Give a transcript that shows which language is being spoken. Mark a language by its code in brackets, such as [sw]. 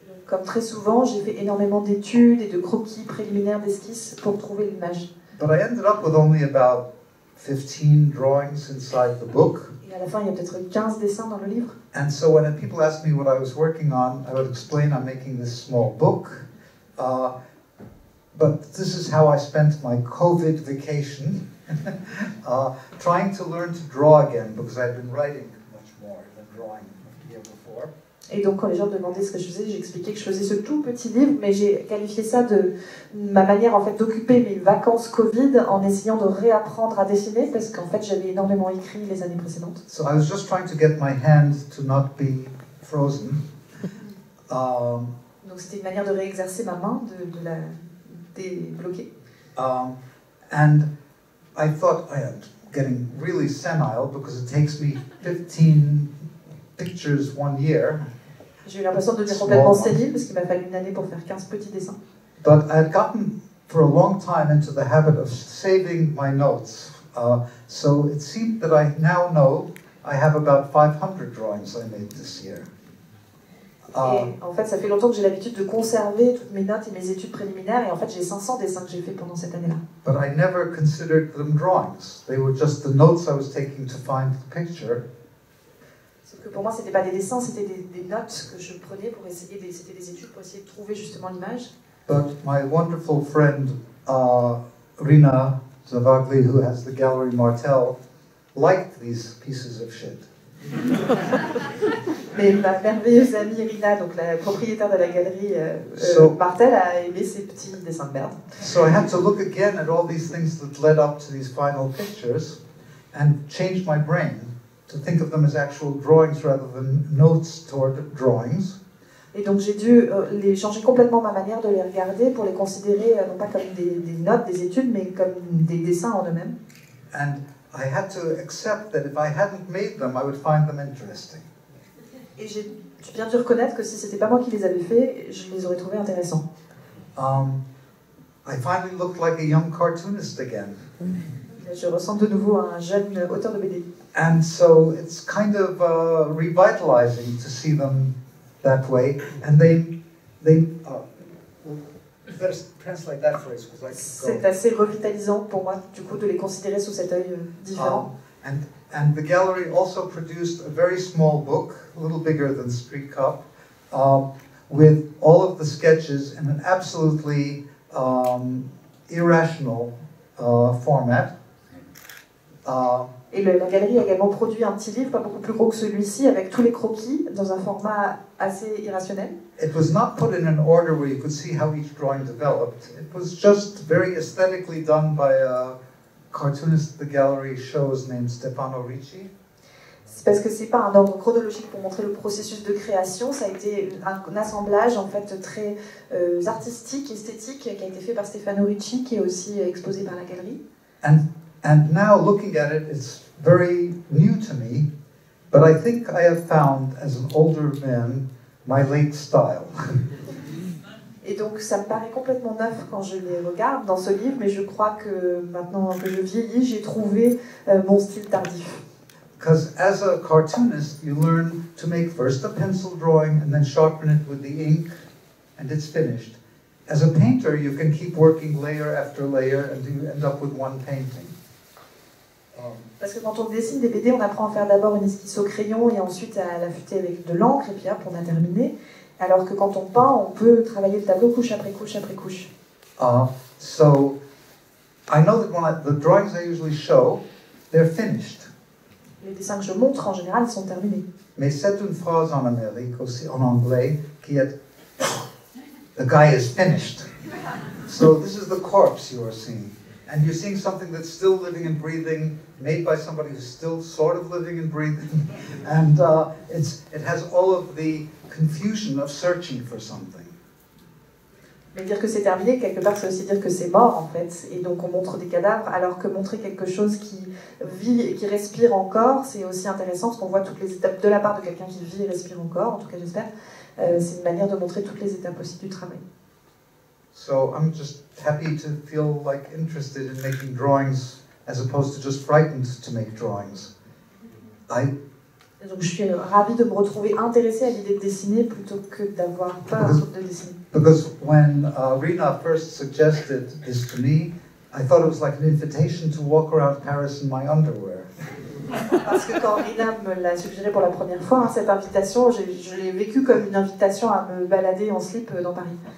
[fr] Comme très souvent, j'ai fait énormément d'études et de croquis préliminaires d'esquisses pour trouver l'image. [en] But I ended up with only about 15 drawings inside the book. [fr] Et à la fin, il y a peut-être 15 dessins dans le livre. [en] And so when people asked me what I was working on, I would explain I'm making this small book. But this is how I spent my COVID vacation, trying to learn to draw again, because I'd been writing much more than drawing the year before. [fr] Et donc quand les gens me demandaient ce que je faisais, j'expliquais que je faisais ce tout petit livre, mais j'ai qualifié ça de ma manière en fait d'occuper mes vacances Covid en essayant de réapprendre à dessiner, parce qu'en fait j'avais énormément écrit les années précédentes. [en] So I was just trying to get my hand to not be frozen. [fr] Donc c'était une manière de réexercer ma main, de la débloquer. [en] And I thought, getting really senile because it takes me 15 pictures 1 year. [fr] J'ai eu l'impression de devenir complètement sénile parce qu'il m'a fallu une année pour faire 15 petits dessins. [en] But I had gotten for a long time into the habit of saving my notes. So it seemed that I now know I have about 500 drawings I made this year. [fr] Et en fait, ça fait longtemps que j'ai l'habitude de conserver toutes mes notes et mes études préliminaires, et en fait, j'ai 500 dessins que j'ai fait pendant cette année-là. [en] But I never considered them drawings. They were just the notes I was taking to find the picture. [fr] Sauf que pour moi, c'était pas des dessins, c'était des notes que je prenais pour essayer, c'était des études pour essayer de trouver justement l'image. [en] But my wonderful friend Rina Zavagli, who has the Gallery Martel, liked these pieces of shit. [fr] Mais ma merveilleuse amie Rina, donc la propriétaire de la galerie Martel, a aimé ces petits dessins de merde. [en] So I had to look again at all these things that led up to these final pictures and change my brain to think of them as actual drawings rather than notes toward drawings. [fr] Et donc j'ai dû changer complètement ma manière de les regarder pour les considérer non pas comme des notes, des études, mais comme des dessins en eux-mêmes. [en] And I had to accept that if I hadn't made them, I would find them interesting. [fr] Et j'ai bien dû reconnaître que si c'était pas moi qui les avais faits, je les aurais trouvés intéressants. [en] I finally looked like a young cartoonist again. [fr] Je ressemble de nouveau à un jeune auteur de BD. [en] And so it's kind of revitalizing to see them that way. And they better translate that phrase because I [fr] C'est assez revitalisant pour moi, du coup, de les considérer sous cet œil différent. [en] And the gallery also produced a very small book, a little bigger than Street Cup, with all of the sketches in an absolutely irrational format. [fr] Et la galerie a également produit un petit livre, pas beaucoup plus gros que celui-ci, avec tous les croquis dans un format assez irrationnel. [en] It was not put in an order where you could see how each drawing developed. It was just very aesthetically done by a cartoonist the gallery shows named Stefano Ricci. [fr] C'est parce que c'est pas un ordre chronologique pour montrer le processus de création, ça a été un assemblage en fait très artistique, esthétique, qui a été fait par Stefano Ricci, qui est aussi exposé par la galerie. [en] And now looking at it, it's very new to me, but I think I have found, as an older man, my late style. [fr] Et donc ça me paraît complètement neuf quand je les regarde dans ce livre, mais je crois que maintenant que je vieillis, j'ai trouvé mon style tardif. [en] Because as a cartoonist, you learn to make first a pencil drawing and then sharpen it with the ink, and it's finished. As a painter, you can keep working layer after layer and you end up with one painting. [fr] Parce que quand on dessine des BD, on apprend à faire d'abord une esquisse au crayon et ensuite à l'affûter avec de l'encre, et puis hop, on a terminé. Alors que quand on peint, on peut travailler le tableau couche après couche après couche. [en] So I know that the drawings I usually show, they're finished. [fr] Les dessins que je montre, en général, ils sont terminés. Mais c'est une phrase en Amérique, aussi en anglais, qui est [en] the guy is finished. So this is the corpse you are seeing. And you're seeing something that's still living and breathing, made by somebody who's still sort of living and breathing. And it has all of the confusion of searching for something. [fr] Mais dire que c'est terminé, quelque part, c'est aussi dire que c'est mort, en fait. Et donc on montre des cadavres, alors que montrer quelque chose qui vit et qui respire encore, c'est aussi intéressant, parce qu'on voit toutes les étapes de la part de quelqu'un qui vit et respire encore, en tout cas j'espère. C'est une manière de montrer toutes les étapes aussi du travail. [en] So I'm just happy to feel like interested in making drawings as opposed to just frightened to make drawings. [fr] Donc je suis ravie de me retrouver intéressée à l'idée de dessiner plutôt que d'avoir peur de dessiner. [en] Because when Rina first suggested this to me, I thought it was like an invitation to walk around Paris in my underwear. [fr] Parce que quand Rina me l'a suggéré pour la première fois, cette invitation, je l'ai vécue comme une invitation à me balader en slip dans Paris.